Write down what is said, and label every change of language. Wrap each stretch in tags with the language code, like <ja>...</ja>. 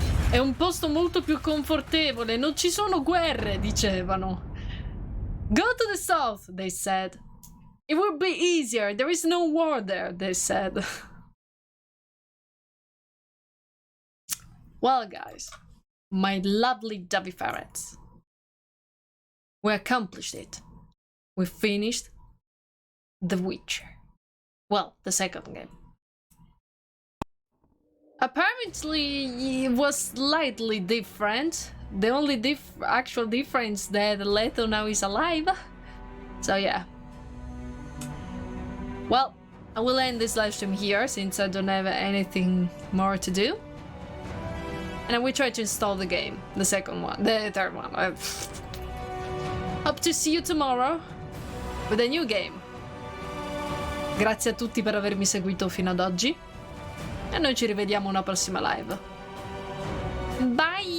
<it>È un posto molto più confortevole, non ci sono guerre, dicevano.</it> <en>Go to the south, they said. It will be easier, there is no war there, they said. Well, guys, my lovely Dubby ferrets, we accomplished it. We finished The Witcher. Well, the second game. Apparently, it was slightly different. The only actual difference that Leto now is alive. So yeah. Well, I will end this live stream here since I don't have anything more to do. And I will try to install the game. The second one. The third one. Hope to see you tomorrow with a new game.</en> <it>Grazie a tutti per avermi seguito fino ad oggi. E noi ci rivediamo una prossima live. Bye!</it>